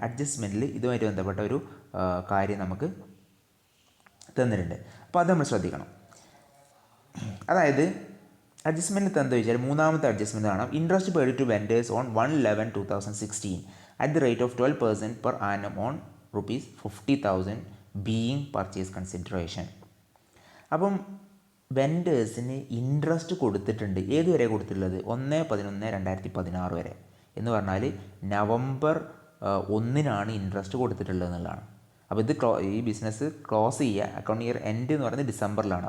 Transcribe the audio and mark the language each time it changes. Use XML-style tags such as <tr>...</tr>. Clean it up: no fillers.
<ml>അഡ്ജസ്റ്റ്മെൻറ്റിൽ ഇതുമായിട്ട് ബന്ധപ്പെട്ട ഒരു കാര്യം നമുക്ക് തന്നിട്ടുണ്ട്. അപ്പോൾ അത് നമ്മൾ ശ്രദ്ധിക്കണം. അതായത് അഡ്ജസ്റ്റ്മെൻറ്റ് എന്താ വെച്ചാൽ മൂന്നാമത്തെ അഡ്ജസ്റ്റ്മെൻറ്റ് കാണാം.</ml> <en>Interest paid to vendors on 1/11/2016 at the rate of 12% per annum on ₹50,000 being purchase consideration.</en> <ml>അപ്പം വെൻഡേഴ്സിന് ഇൻട്രസ്റ്റ് കൊടുത്തിട്ടുണ്ട്. ഏതുവരെ കൊടുത്തിട്ടുള്ളത്? 1/11/2016 വരെ. എന്ന് പറഞ്ഞാൽ നവംബർ 1-നാണ് ഇൻട്രസ്റ്റ് കൊടുത്തിട്ടുള്ളത് എന്നുള്ളതാണ്. അപ്പോൾ ഇത് ഈ ബിസിനസ് ക്ലോസ് ചെയ്യുക അക്കൗണ്ട് ഇയർ എൻഡ് എന്ന് പറയുന്നത് ഡിസംബറിലാണ്.</ml>